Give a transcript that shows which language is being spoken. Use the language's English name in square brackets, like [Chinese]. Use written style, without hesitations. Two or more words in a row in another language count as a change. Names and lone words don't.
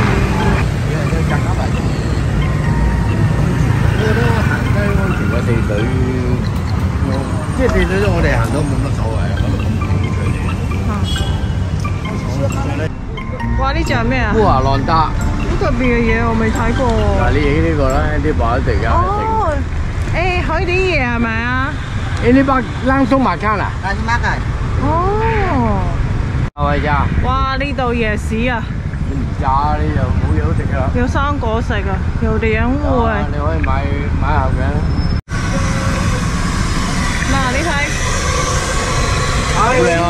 [Cantonese] 行街安全嘅地水，即係地水我哋行到冇乜所謂啊。哇！呢隻係咩啊？烏華浪達。好特別嘅嘢我未睇過。嗱，你影呢個啦，啲白一定㗎。哦，誒，海底椰係咪啊？ [Malay] Ini bak langsung makan lah. Langsung makan. [Cantonese] 哦。係呀。哇！呢度夜市啊。炸呢就冇嘢好食㗎啦。有生果食啊，有蓮霧。你可以買盒嘅。嗱，你睇。好靚啊！